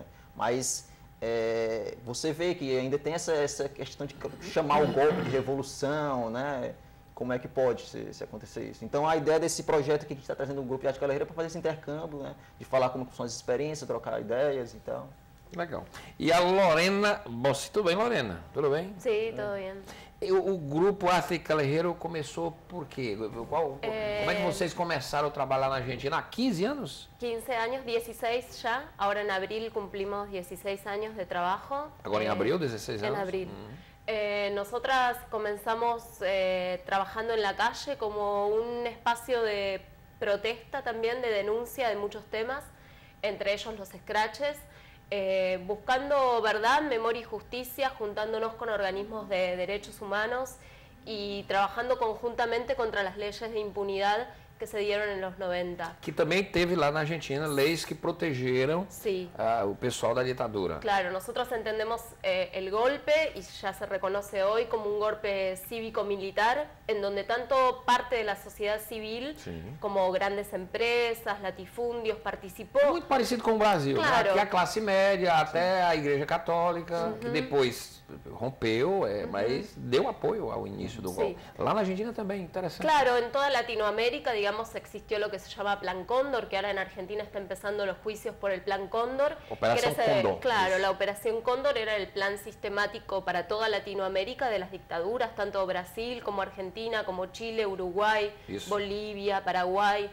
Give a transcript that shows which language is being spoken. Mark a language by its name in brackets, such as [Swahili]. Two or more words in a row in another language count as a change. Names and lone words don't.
[Portuguese] Mas você vê que ainda tem essa questão de chamar o golpe de revolução, né? Como é que pode se acontecer isso? Então a ideia desse projeto que a gente está trazendo no Grupo de Arte Carreira é para fazer esse intercâmbio, né? De falar como são as experiências, trocar ideias e tal. Legal. E a Lorena Bossi, tudo bem, Lorena? Tudo bem? [Spanish] Sí, todo bien. [Portuguese] O Grupo Arte Callejeiro começou por quê? Como é que vocês começaram a trabalhar na Argentina? Há 15 anos? [Spanish] 15 años, 16 ya. Ahora en abril cumplimos 16 años de trabajo. [Portuguese] Agora em abril, 16 anos? [Spanish] En abril. Nosotras comenzamos trabajando en la calle como un espacio de protesta también, de denuncia de muchos temas, entre ellos los scratches. Buscando verdad, memoria y justicia, juntándonos con organismos de derechos humanos y trabajando conjuntamente contra las leyes de impunidad que se dieron en los 90. [Portuguese] Que também teve lá na Argentina leis que protegeram [Spanish] sí. [Portuguese] O pessoal da ditadura. [Spanish] Claro, nosotros entendemos el golpe, y ya se reconoce hoy, como un golpe cívico-militar, en donde tanto parte de la sociedad civil, como grandes empresas, latifundios, [Portuguese] participou. Muito parecido com o Brasil, [Spanish] claro. [Portuguese] Né? Que a classe média, até a Igreja Católica, que depois rompeu, mas deu apoio ao início do golpe. Lá na Argentina também, interessante. [Spanish] Claro, en toda Latinoamérica, digamos, existió lo que se llama Plan Cóndor, que ahora en Argentina está empezando los juicios por el Plan Cóndor. Operación Cóndor. Claro, la Operación Cóndor era el plan sistemático para toda Latinoamérica de las dictaduras, tanto Brasil como Argentina, como Chile, Uruguay, Bolivia, Paraguay.